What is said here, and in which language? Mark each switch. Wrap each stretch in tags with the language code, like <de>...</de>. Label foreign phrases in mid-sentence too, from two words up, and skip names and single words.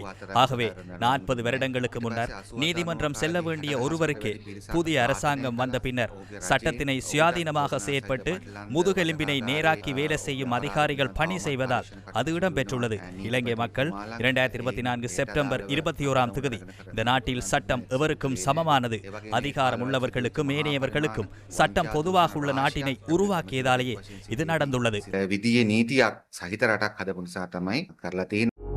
<ta>ஆகவே 40 வருடங்களுக்கு முன்னர் நீதிமன்றம் செல்ல வேண்டிய ஒருவருக்கே புதிய அரசாங்கம் வந்த பின்னர் சட்டத்தினை சுயாதீனமாக செயற்பட்டு முதுகெலும்பினை நேராக்கி வேலை செய்யும் அதிகாரிகள் பணி செய்வதால் அது இடம்பெற்றுள்ளது. இலங்கை மக்கள் 2024 செப்டம்பர் 21ஆம் தேதி இந்த நாட்டில் சட்டம் எவருக்கும் சமமானது, அதிகாரம் உள்ளவர்களுக்கும் ஏனையவர்களுக்கும் சட்டம் பொதுவாக உள்ள நாட்டினை உருவாக்கியதாலேயே இது நடந்துள்ளது.</ta> <si>විදියේ නීතියක් සහිත රටක් හදපු නිසා තමයි කරලා තියෙන්නේ.</si>